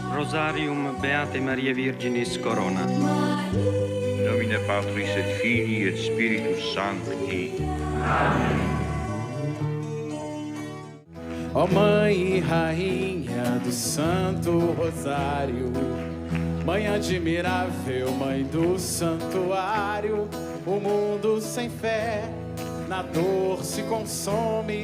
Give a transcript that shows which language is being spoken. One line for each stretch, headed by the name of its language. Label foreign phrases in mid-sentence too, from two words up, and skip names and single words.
Latin: rosarium Beate Maria Virginis Corona. Nomine Patris et Filii et Spiritus Sancti.
Portuguese: Amém. Ó Mãe e Rainha do Santo Rosário, Mãe admirável, Mãe do Santuário, o mundo sem fé na dor se consome.